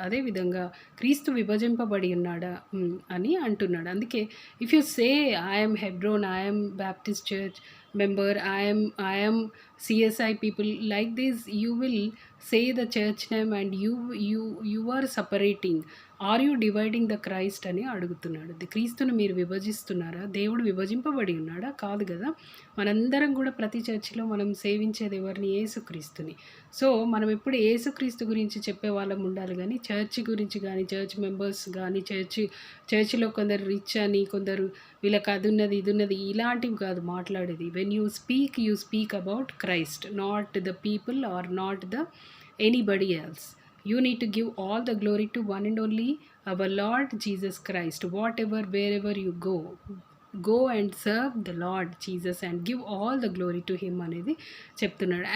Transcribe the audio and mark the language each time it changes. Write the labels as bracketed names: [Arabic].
[Telugu] అదేవిధంగా క్రీస్తు విభజింపబడి ఉన్నాడా అని అంటున్నాడు. అందుకే [English] If you say I'm Hebron, I'm Baptist church member, I am CSI people, like this you will say the church name and you are separating. Are you dividing the Christ [Telugu] అని అడుగుతున్నాడు. క్రీస్తును మీరు విభజిస్తున్నారా? దేవుడు విభజింపబడి ఉన్నాడా? కాదు కదా. మనందరం కూడా ప్రతి చర్చిలో మనం సేవించేది ఎవరిని? యేసుక్రీస్తుని. సో మనం ఎప్పుడు యేసుక్రీస్తు గురించి చెప్పే వాళ్ళం ఉండాలి, కానీ చర్చి గురించి కానీ చర్చ్ మెంబర్స్ కానీ చర్చిలో కొందరు రిచ్ అని, కొందరు వీళ్ళకి అది ఉన్నది ఇది ఉన్నది ఇలాంటివి కాదు మాట్లాడేది. [English] When you speak about Christ, not the people are not the anybody else. You need to give all the glory to one and only our Lord Jesus Christ. Whatever, wherever you go and serve the Lord Jesus and give all the glory to him [Telugu] అనేది చెప్తున్నాడు.